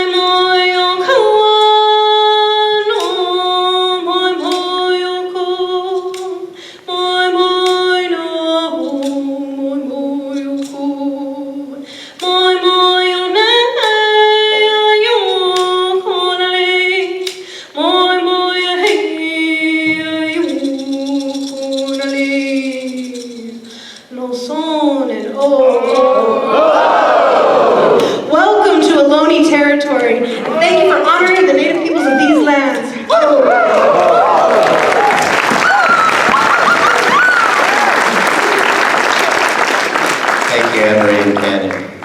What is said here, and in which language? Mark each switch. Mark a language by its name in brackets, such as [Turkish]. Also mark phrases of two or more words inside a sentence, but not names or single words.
[English] moi o kawana, moi moi o ko, moi moi no, moi moi o ko, moi moi o ne yo konale, moi moi hey yo konale. No son and Welcome to Ohlone territory, and thank you for honoring the native peoples of these lands. Thank you, Anne Marie and Canyon.